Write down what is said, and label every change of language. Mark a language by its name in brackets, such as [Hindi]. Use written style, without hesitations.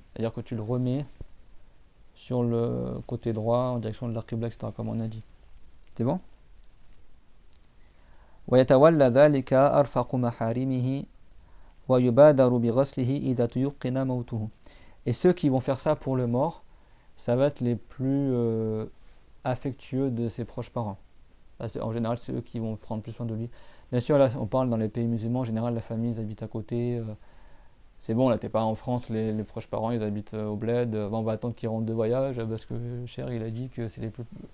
[French] C'est-à-dire que tu le remets sur le côté droit en direction de la qibla, etc. comme on a dit. C'est bon? [Arabic] ويتولى ذلك أرفق محارمه ويبادر بغسله إذا تيقن موته. [French] Et ceux qui vont faire ça pour le mort, ça va être les plus affectueux de ses proches parents. En général, c'est eux qui vont prendre plus soin de lui. Bien sûr, là, on parle dans les pays musulmans, en général, la famille, ils habitent à côté. C'est bon, là, t'es pas en France, les proches parents, ils habitent au bled. On va attendre qu'ils rentrent de voyage parce que cher, il a dit que c'est les plus.